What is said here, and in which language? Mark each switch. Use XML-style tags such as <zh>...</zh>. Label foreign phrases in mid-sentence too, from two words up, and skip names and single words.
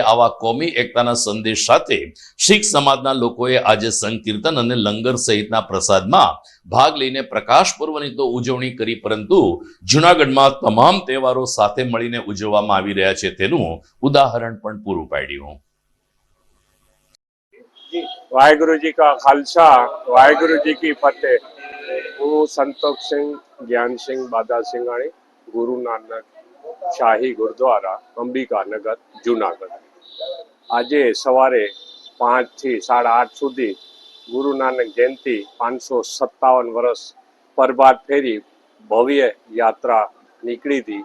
<gu>આવા કોમી એકતાના સંદેશ સાથે શીખ સમાજના લોકોએ આજે સંકીર્તન અને લંગર સહિતના પ્રસાદમાં ભાગ લઈને પ્રકાશ પર્વની તો ઉજવણી કરી, પરંતુ જૂનાગઢમાં તમામ તહેવારો સાથે મળીને ઉજવવામાં આવી રહ્યા છે તેનું ઉદાહરણ પણ પૂરું પાડ્યું.</gu> <pa>ਵਾਹਿਗੁਰੂ ਜੀ ਕਾ ਖ਼ਾਲਸਾ, ਵਾਹਿਗੁਰੂ ਜੀ ਕੀ ਫ਼ਤਹਿ.</pa> <gu>હું સંતોષ સિંહ જ્ઞાન સિંહ બાદા સિંઘાણી, ગુરુ નાનક શાહી ગુરુદ્વારા, અંબિકાનગર, જુનાગઢ. આજે સવારે 5 થી 8:30 સુધી ગુરુ નાનક જયંતિ 557 વર્ષ પ્રભાત ફેરી ભવ્ય યાત્રા નીકળી હતી.</gu>